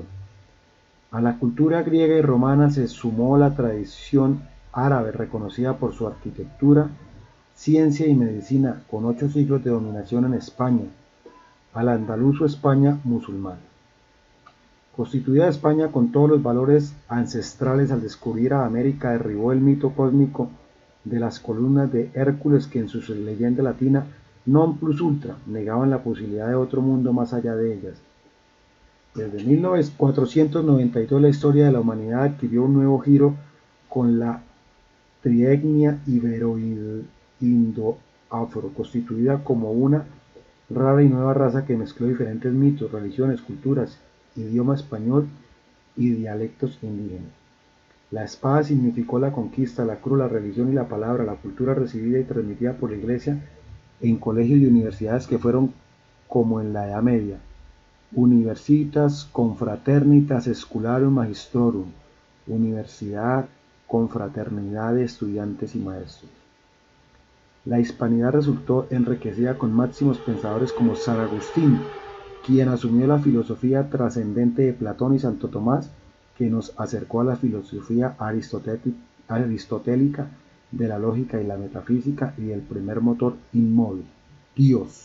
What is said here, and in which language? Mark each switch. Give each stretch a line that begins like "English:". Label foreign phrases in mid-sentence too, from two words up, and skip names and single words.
Spanish: A la cultura griega y romana se sumó la tradición árabe, reconocida por su arquitectura, ciencia y medicina, con 8 siglos de dominación en España, al andaluz o España musulmana. Constituida España con todos los valores ancestrales, al descubrir a América derribó el mito cósmico de las columnas de Hércules, que en su leyenda latina
Latin: non plus ultra
Spanish: negaban la posibilidad de otro mundo más allá de ellas. Desde 1492 la historia de la humanidad adquirió un nuevo giro con la trietnia ibero-indo-afro, constituida como una rara y nueva raza que mezcló diferentes mitos, religiones, culturas, idioma español y dialectos indígenas. La espada significó la conquista, la cruz, la religión y la palabra, la cultura recibida y transmitida por la Iglesia en colegios y universidades que fueron como en la Edad Media.
Latin: Universitas confraternitas scholarum magistrorum,
Spanish: universidad, confraternidad de estudiantes y maestros. La hispanidad resultó enriquecida con máximos pensadores como San Agustín, quien asumió la filosofía trascendente de Platón y Santo Tomás, que nos acercó a la filosofía aristotélica de la lógica y la metafísica y del primer motor inmóvil, Dios.